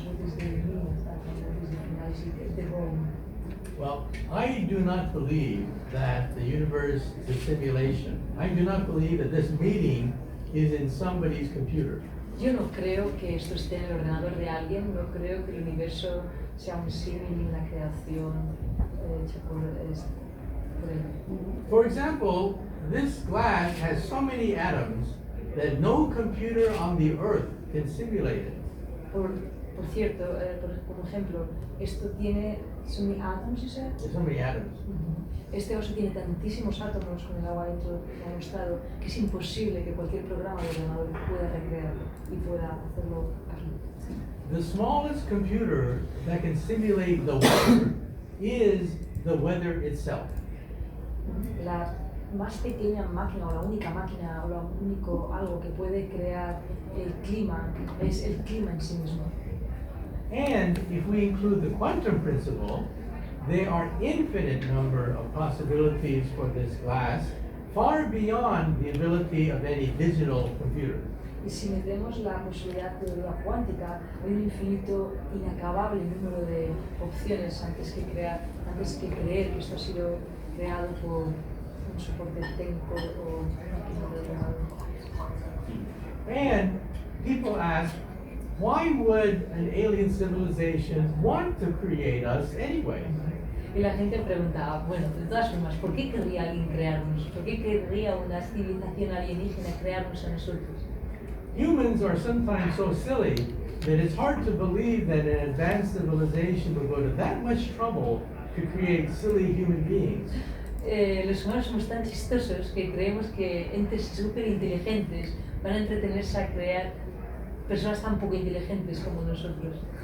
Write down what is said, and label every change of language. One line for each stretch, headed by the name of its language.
English: What is the meaning of that? What is the finality, the goal? Well, I do not believe that the universe is a simulation. I do not believe that this meeting is in somebody's computer.
Spanish: Yo no creo que esto esté en el ordenador de alguien, no creo que el universo sea un símil, una creación hecha por él.
English: For example, this glass has so many atoms that no computer on the earth can simulate it.
Spanish: Por cierto, por ejemplo, esto tiene
English: so many atoms, you said? There's so many atoms.
Spanish: Este vaso tiene tantísimos átomos con el agua dentro demostrado que es imposible que cualquier programa de ordenador pueda recrearlo y pueda hacerlo aquí.
English: The smallest computer that can simulate the weather is the weather itself.
Spanish: La más pequeña máquina o la única máquina o lo único algo que puede crear el clima es el clima en sí mismo.
English: And if we include the quantum principle, there are infinite number of possibilities for this glass, far beyond the ability of any digital computer.
Spanish: Y si metemos la posibilidad de teoría cuántica, hay un infinito, inacabable número de opciones antes que creer que esto ha sido creado por un soporte técnico o máquina de ordenador.
English: And people ask, why would an alien civilization want to create us anyway?
Spanish: Y la gente pregunta, bueno, de todas formas, ¿por qué querría alguien crearnos? ¿Por qué querría una civilización alienígena crearnos a nosotros?
English: Humans are sometimes so silly that it's hard to believe that an advanced civilization would go to that much trouble to create silly human beings.
Spanish: Los humanos somos tan chistosos que creemos que entes súper inteligentes van a entretenerse a crear personas tan poco inteligentes como nosotros.